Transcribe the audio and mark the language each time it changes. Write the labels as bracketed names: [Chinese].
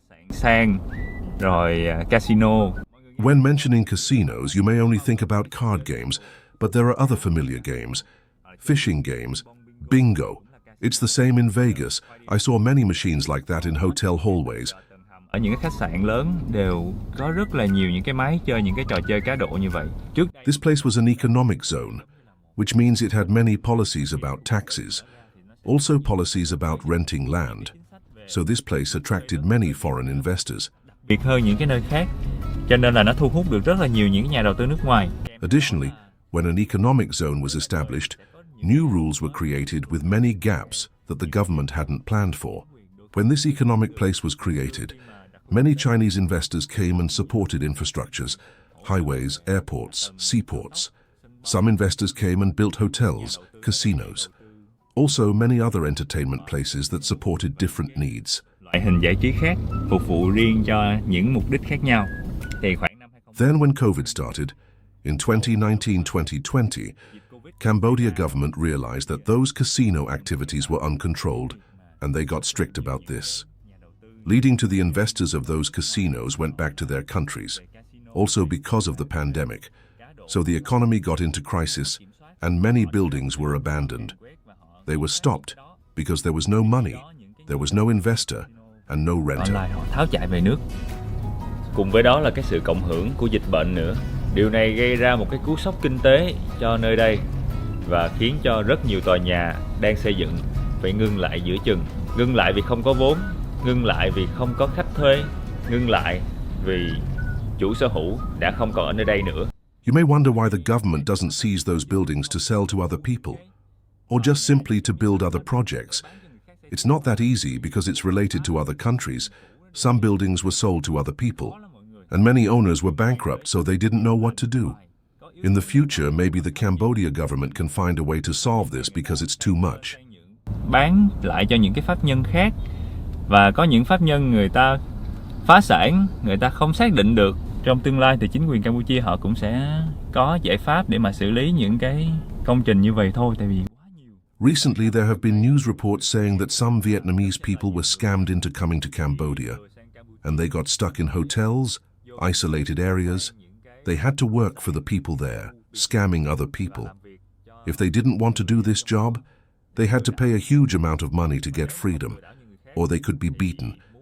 [Vietnamese] Sang, rồi casino. [English] When mentioning casinos, you may only think about card games, but there are other familiar games. Fishing games, bingo. It's the same in Vegas. I saw many machines like that in hotel hallways. [Vietnamese] Ở những cái khách sạn lớn đều có rất là nhiều những cái máy chơi những cái trò chơi cá độ như vậy. [English] This place was an economic zone, which means it had many policies about taxes, also policies about renting land. So this place attracted many foreign investors. [Vietnamese] Biệt hơn những cái nơi khác, cho nên là nó thu hút được rất là nhiều những nhà đầu tư nước ngoài. [English] Additionally, when an economic zone was established, new rules were created with many gaps that the government hadn't planned for. When this economic place was created, many Chinese investors came and supported infrastructures, highways, airports, seaports. Some investors came and built hotels, casinos. Also, many other entertainment places that supported different needs. [Vietnamese] Loại hình giải trí khác phục vụ riêng cho những mục đích khác nhau. [English] Then when COVID started, in 2019-2020, Cambodia government realized that those casino activities were uncontrolled, and they got strict about this, leading to the investors of those casinos went back to their countries, also because of the pandemic. So the economy got into crisis, and many buildings were abandoned. They were stopped because there was no money, there was no investor, and no renter. [Vietnamese] Họ tháo chạy về nước. Cùng với đó là cái sự cộng hưởng của dịch bệnh nữa. Điều này gây ra một cái cú sốc kinh tế cho nơi đây và khiến cho rất nhiều tòa nhà đang xây dựng phải ngưng lại giữa chừng. Ngưng lại vì không có vốn, ngưng lại vì không có khách thuê, ngưng lại vì chủ sở hữu đã không còn ở nơi đây nữa. [English] You may wonder why the government doesn't seize those buildings to sell to other people, or just simply to build other projects. It's not that easy because it's related to other countries. Some buildings were sold to other people, and many owners were bankrupt, so they didn't know what to do. In the future, maybe the Cambodia government can find a way to solve this because it's too much. [Vietnamese] Bán lại cho những cái pháp nhân khác, và có những pháp nhân người ta phá sản, người ta không xác định được. Trong tương lai thì chính quyền Campuchia họ cũng sẽ có giải pháp để mà xử lý những cái công trình như vậy thôi, tại vì [English] Recently, there have been news reports saying that some Vietnamese people were scammed into coming to Cambodia. and they got stuck in hotels, isolated areas. They had to work for the people there, scamming other people. If they didn't want to do this job, they had to pay a huge amount of money to get freedom, or they could be beaten.